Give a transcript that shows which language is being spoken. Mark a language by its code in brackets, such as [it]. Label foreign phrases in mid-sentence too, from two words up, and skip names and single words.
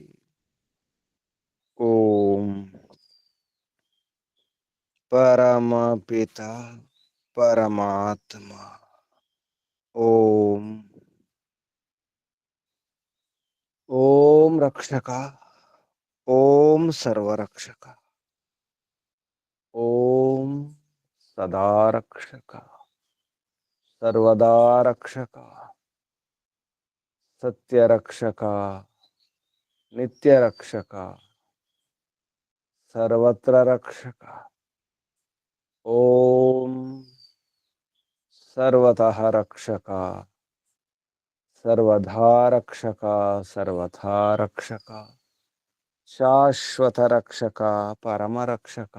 [sa] ఓం. పరమపిత పరమాత్మ. ఓం. ఓం రక్షక ఓం సర్వరక్షక. ओम सदा रक्षक, सर्वदा रक्षक, सत्य रक्षक, नित्य रक्षक, सर्वत्र रक्षक। ओम सर्वतः रक्षक, सर्वधा रक्षक, सर्वथा रक्षक, शाश्वत रक्षक, परम रक्षक।